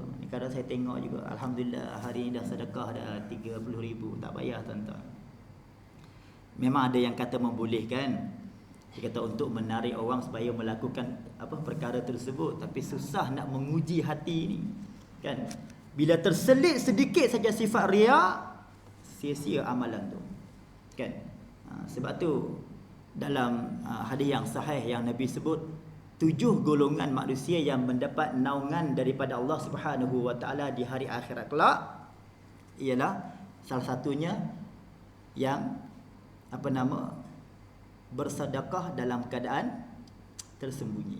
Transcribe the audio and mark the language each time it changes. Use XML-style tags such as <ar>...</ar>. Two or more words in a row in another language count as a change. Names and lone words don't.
<ms>Ni kadang saya tengok juga, alhamdulillah hari ni dah sedekah dah 30,000. Tak payah tuan-tuan. Memang ada yang kata membolehkan. Dia kata untuk menarik orang supaya melakukan perkara tersebut, tapi susah nak menguji hati ni. Kan? Bila terselit sedikit saja sifat riya, sia-sia amalan tu. Kan? Sebab tu dalam hadis yang sahih yang Nabi sebut, 7 golongan manusia yang mendapat naungan daripada Allah</ms> <ar>سبحانه وتعالى</ar> <ms>di hari akhirat kelak, ialah salah satunya yang bersedekah dalam keadaan tersembunyi.</ms>